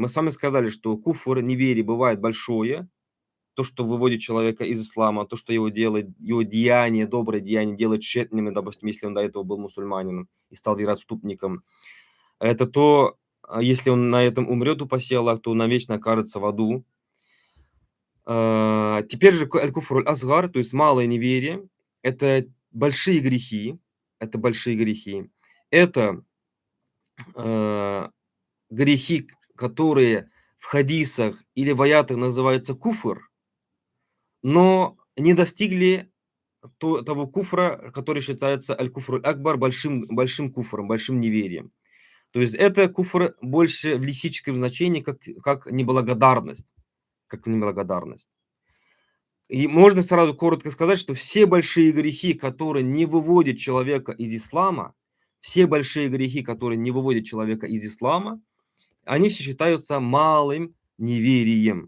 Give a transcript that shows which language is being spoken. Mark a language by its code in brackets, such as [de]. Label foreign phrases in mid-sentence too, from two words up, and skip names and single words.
[ru] Мы с вами сказали, что куфр, неверие бывает большое, то, что выводит человека из ислама, то, что его делает, его деяние, доброе деяние делает тщетными, допустим, если он до этого был мусульманином и стал вероотступником. Это то, если он на этом умрет, упаси Аллах, то он навечно окажется в аду. Теперь же [ar] الكفر الأصغر, [ru] то есть малое неверие, это большие грехи. Это большие грехи. Это грехи, которые в хадисах или в аятах называются куфр, но не достигли того куфра, который считается [ar] الكفر الأكبر, [ru] большим куфром, большим неверием. То есть это куфр больше в лексическом значении, как неблагодарность. Как неблагодарность. И можно сразу коротко сказать, что все большие грехи, которые не выводят человека из ислама, все большие грехи, которые не выводят человека из ислама, они все считаются малым неверием.